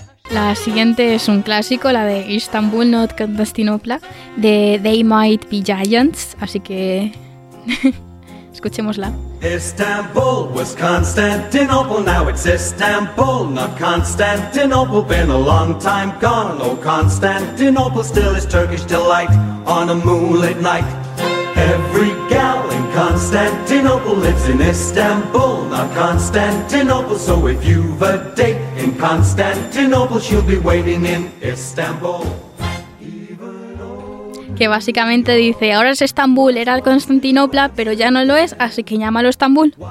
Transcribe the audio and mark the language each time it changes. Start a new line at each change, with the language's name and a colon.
Spanish: La siguiente es un clásico, la de Istanbul, not Constantinopla, de They Might Be Giants, así que escuchémosla.
English: Istanbul was Constantinople, now it's Istanbul, not Constantinople. Been a long time gone, oh Constantinople, still is Turkish delight on a moonlit night. Every gal in Constantinople lives in Istanbul, not Constantinople. So if you've a date in Constantinople, she'll be waiting in Istanbul.
Spanish: Que básicamente dice, ahora es Estambul, era Constantinopla, pero ya no lo es, así que llámalo Estambul.